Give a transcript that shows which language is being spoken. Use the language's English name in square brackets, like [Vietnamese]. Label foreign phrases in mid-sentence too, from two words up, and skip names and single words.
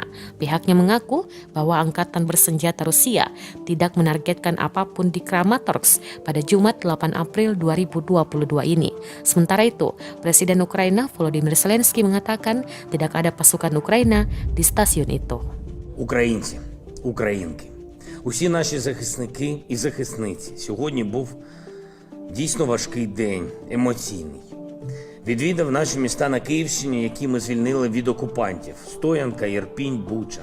[Indonesian] Pihaknya mengaku bahwa angkatan bersenjata Rusia tidak menargetkan apapun di Kramatorsk pada Jumat 8 April 2022 ini. Sementara itu, Presiden Ukraina Volodymyr Zelensky mengatakan tidak ada pasukan Ukraina di stasiun itu. [Ukrainian] Українці, українки, усі наші захисники і захисниці, сьогодні був дійсно важкий день, емоційний. Відвідав наші міста на Київщині, які ми звільнили від окупантів – Стоянка, Ірпінь, Буча.